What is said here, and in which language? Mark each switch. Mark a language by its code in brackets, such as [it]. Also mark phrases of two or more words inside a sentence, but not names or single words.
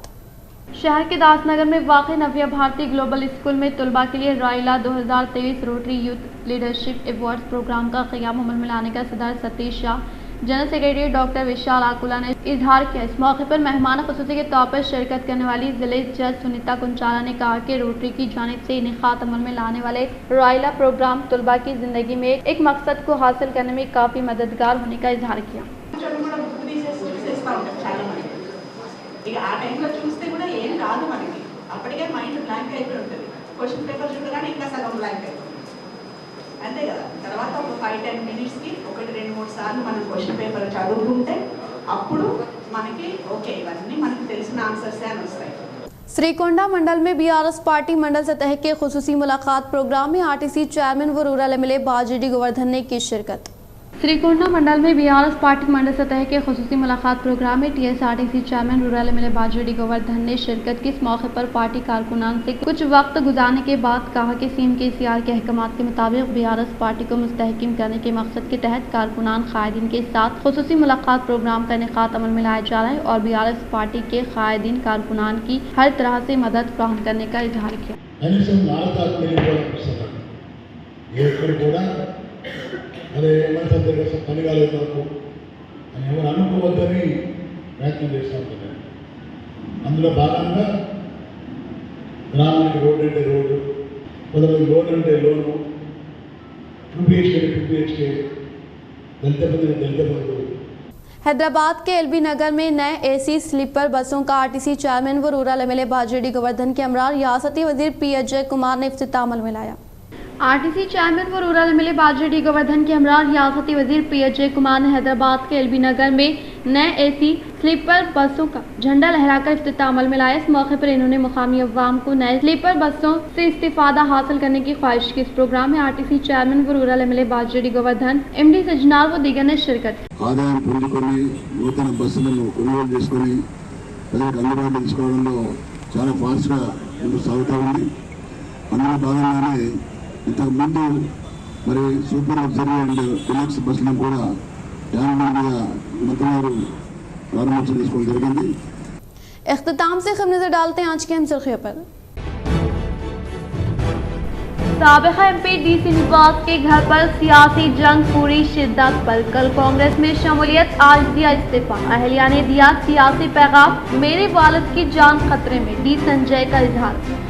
[ur] شہر کے داس نگر میں واقع نویا بھارتی گلوبل اسکول میں طلبہ کے لیے رائلا 2023 [en] Rotary Youth Leadership Awards program [ur] کا قیام عمل میں لانے کا صدر ستیش شاہ, [en] general secretary doctor [ur] وشال آکولا نے اظہار کیا. اس موقع پر مہمان خصوصی کے طور پر شرکت کرنے والی ضلع جج سنیتا کنچالا نے کہا کہ روٹری کی جانب سے انعقاد عمل میں لانے والے رائلا پروگرام طلبہ کی زندگی میں ایک مقصد کو حاصل کرنے میں کافی مددگار ہونے کا اظہار کیا. [te] ఇక ఆ టైంలో చూస్తే కూడా ఏం కాదు మనకి, అప్పటికే [en] mind blank [te] అయిపోయి ఉంటుంది. [en] question paper [te] చూడగానే ఇంకా సగం బ్లాంక్ అయిపోతుంది, అంతే కదా. తర్వాత ఒక 5-10 మినిట్స్కి 1-2-3 సార్లు మనం [en] question paper [te] చదువుకుంటే అప్పుడు మనకి ఓకే ఇవన్నీ మనకి తెలిసిన ఆన్సర్స్ అని వస్తాయి। [ur] سری کونڈا منڈل میں بی آر ایس پارٹی منڈل سطح کے خصوصی ملاقات پروگرام میں [en] RTC chairman [ur] و [en] rural MLA [ur] باجیڈی گوردھن نے کی شرکت. سری کونڈا منڈل میں بی آر ایس پارٹی منڈل سطح کے خصوصی ملاقات پروگرام میں [en] TSRTC chairman rural MLA [ur] باجیڈی گوردھن نے شرکت کی. اس موقع پر پارٹی کارکنان سے کچھ وقت گزارنے کے بعد کہا کہ سی ایم کے سی آر کے احکامات کے مطابق بی آر ایس پارٹی کو مستحکم کرنے کے مقصد کے تحت کارکنان قائدین کے ساتھ خصوصی ملاقات پروگرام کا انعقاد عمل میں لایا جا رہا ہے اور بی آر ایس پارٹی کے قائدین کارکنان کی ہر طرح سے مدد فراہم کرنے کا اظہار کیا. [te] అదే మనసు దగ్గర పని కాలేదు నాకు అని ఎవరు అనుకోవద్దని ప్రయత్నం చేస్తూ ఉంటాను. అందులో భాగంగా గ్రామానికి రోడ్డు అంటే రోడ్డు, కొంతమంది లోన్ అంటే లోను, 2BHK దళిత బంధు। [ur] حیدرآباد کے ایل بی نگر میں نئے [en] AC sleeper [ur] بسوں کا [en] RTC chairman [ur] و [en] rural MLA [ur] باجیڈی گوردھن کے ہمراہ ریاستی وزیر پی اجے کمار نے افتتاح عمل میں لایا. [en] RTC chairman [ur] و [en] rural MLA [ur] باجیڈی گوردھن کے ہمراہ ریاستی وزیر پی اجے کمار نے حیدرآباد کے ایل بی نگر میں نئے [en] AC sleeper [ur] بسوں کا جھنڈا لہرا کر افتتاح عمل میں لایا. اس موقع پر انہوں نے مقامی عوام کو نئے سلیپر بسوں سے استفادہ حاصل کرنے کی خواہش کی. اس پروگرام میں [en] RTC chairman [ur] و [en] rural MLA [ur] باجیڈی گوردھن، ایم ڈی سجنار و دیگر نے شرکت کی. [te] ఆదాయం పొందుకొని నూతన బస్సులను కొనుగోలు చేసుకొని ప్రజలకు అందుబాటులో తీసుకోవడంలో చాలా ఫాస్ట్గా ముందుకు సాగుతూ ఉంది। అందులో భాగంగానే ఇంతకుముందు మరి [en] super luxury and deluxe [te] బస్సులను కూడా 50 మందిగా మంత్రి గారు ప్రారంభోత్సవం చేసుకోవడం జరిగింది। [ur] اختتام سے خبر نظر ڈالتے ہیں آج کے اہم سرخیوں پر. سابقہ ایم پی ڈی سری نواس کے گھر پر سیاسی جنگ پوری شدت پر، کل کانگریس میں شمولیت، آج دیا استعفیٰ. اہلیہ نے دیا سیاسی پیغام، میرے والد کی جان خطرے میں، ڈی سنجے کا اظہار.